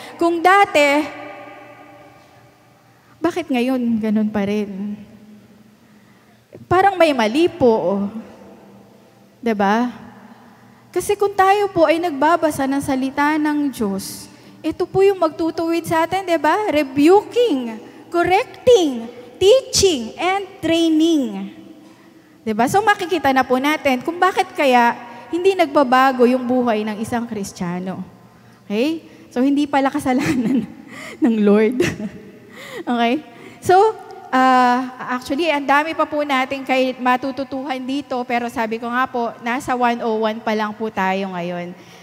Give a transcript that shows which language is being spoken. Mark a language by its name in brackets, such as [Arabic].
[Filipino] Kung dati, bakit ngayon ganun pa rin? Parang may mali po. 'Di ba? Kasi kung tayo po ay nagbabasa ng salita ng Diyos, ito po yung magtutuwid sa atin, 'di ba? [English] Rebuking, correcting, teaching, and training. [Filipino] 'Di ba? So makikita na po natin kung bakit kaya hindi nagbabago yung buhay ng isang Kristiyano. Okay? So hindi pala kasalanan ng Lord. Okay? So, actually, ang dami pa po natin matututuhan dito, pero sabi ko nga po, nasa 101 pa lang po tayo ngayon.